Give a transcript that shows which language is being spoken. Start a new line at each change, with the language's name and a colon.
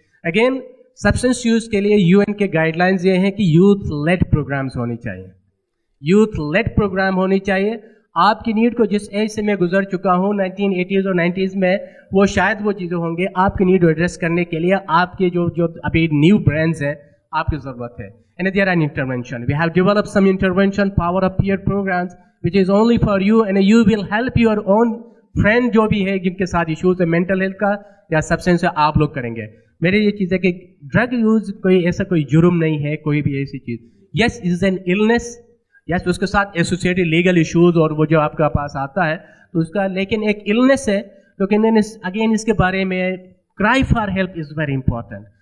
Urdu: Again substance use کے لیے UN کے گائیڈ لائنز یہ ہیں کہ یوتھ لیڈ پروگرامز ہونی چاہیے, یوتھ لیڈ پروگرام ہونی چاہیے. آپ کی نیڈ کو جس ایج سے میں گزر چکا ہوں 1980s اور 90s میں, وہ شاید وہ چیزیں ہوں گے آپ کی نیڈ کو ایڈریس کرنے کے لیے آپ کے جو ابھی نیو برینڈز ہیں آپ کی ضرورت ہے.
English: And there are intervention. We have developed some intervention, power of peer programs, which is only for you, and you will help your own friend
Urdu: جو بھی ہے جن کے ساتھ ایشوز ہے مینٹل ہیلتھ کا یا سبسٹینس ہے, آپ لوگ کریں گے. میری یہ چیز ہے کہ ڈرگ یوز کوئی ایسا کوئی جرم نہیں ہے, کوئی بھی ایسی چیز.
English: yes it is an illness,
Urdu: یس اس کے ساتھ ایسوسیٹڈ لیگل ایشوز اور وہ جو آپ کے پاس آتا ہے تو اس کا, لیکن ایک النس ہے. لیکن اگین اس کے بارے میں
English: Cry for help is very important.